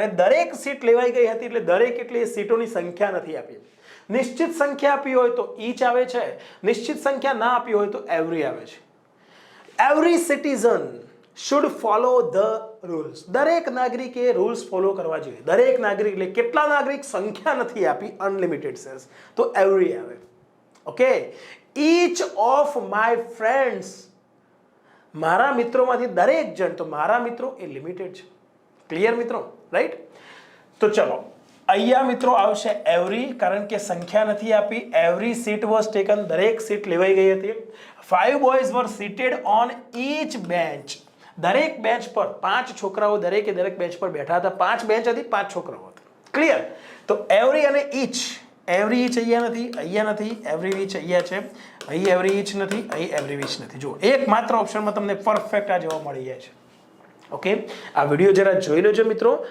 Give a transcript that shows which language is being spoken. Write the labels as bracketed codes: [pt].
[gu] અને દરેક સીટ લેવાઈ ગઈ હતી એટલે દરેક એટલે સીટોની સંખ્યા નથી આપી. નિશ્ચિત સંખ્યા આપી હોય તો ઈચ આવે છે, નિશ્ચિત સંખ્યા ના આપી હોય તો એવરી આવે છે. [en] Every citizen should follow the rules. [gu] દરેક નાગરિકે રૂલ્સ ફોલો કરવા જોઈએ. દરેક નાગરિક એટલે કેટલા નાગરિક, સંખ્યા નથી આપી, અનલિમિટેડ સેન્સ તો એવરી આવે. Okay, [en] each of my friends, [gu] મારા મિત્રોમાંથી દરેક જણ, તો મારા મિત્રો એ લિમિટેડ છે. ક્લિયર મિત્રો, રાઈટ? તો ચલો અહીંયા મિત્રો આવશે એવરી, કારણ કે સંખ્યા નથી આપી. [en] every seat was taken, [gu] દરેક સીટ લેવાઈ ગઈ હતી. [en] 5 boys were seated on each bench. [gu] દરેક બેન્ચ પર 5 છોકરાઓ દરેક બેન્ચ પર બેઠા હતા. 5 બેન્ચ હતી, 5 છોકરાઓ હતા. ક્લિયર? તો એવરી અને ઈચ, એવરી ઇંચ અહીંયા નથી, એવરી ઇંચ અહીંયા છે, અહીં એવરી ઇંચ નથી, અહીં એવરી ઇંચ નથી. જો એકમાત્ર ઓપ્શનમાં તમને પરફેક્ટ આ જવાબ મળી જાય છે. ઓકે, આ વિડીયો જરા જોઈ લેજો મિત્રો.